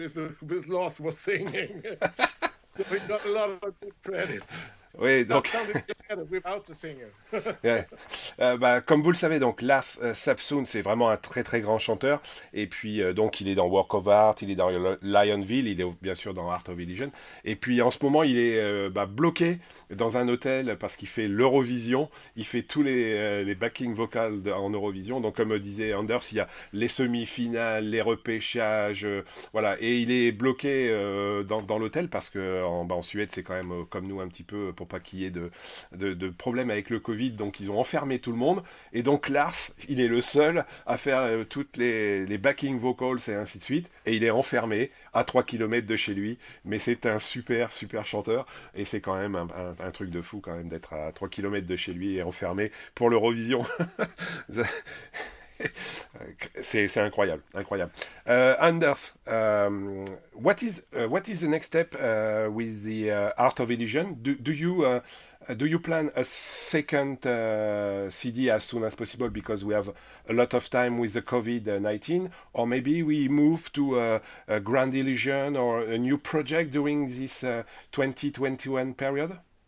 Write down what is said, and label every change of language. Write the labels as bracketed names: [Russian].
[English] With Lars was singing, so we got a lot of good credit. [French] Oui, donc [English] without the singer. [French] Ouais. Comme vous le savez, donc Lars Säfsund, c'est vraiment un très très grand chanteur. Et puis donc il est dans Work of Art, il est dans Lionville, il est bien sûr dans Art of Illusion. Et puis en ce moment, il est bloqué dans un hôtel parce qu'il fait l'Eurovision. Il fait tous les backing vocals en Eurovision. Donc comme disait Anders, il y a les semi-finales, les repêchages, voilà. Et il est bloqué dans l'hôtel parce que en Suède, c'est quand même comme nous un petit peu, pour pas qu'il y ait de problèmes avec le Covid, donc ils ont enfermé tout le monde, et donc Lars, il est le seul à faire toutes les backing vocals et ainsi de suite, et il est enfermé à 3 km de chez lui, mais c'est un super chanteur, et c'est quand même un truc de fou quand même d'être à 3 km de chez lui et enfermé pour l'Eurovision. C'est incroyable. [English] Anders, what is the next step with the Art of Illusion? Do you plan a second CD as soon as possible, because we have a lot of time with the COVID-19, or maybe we move to a Grand Illusion or a new project during this 2021 period?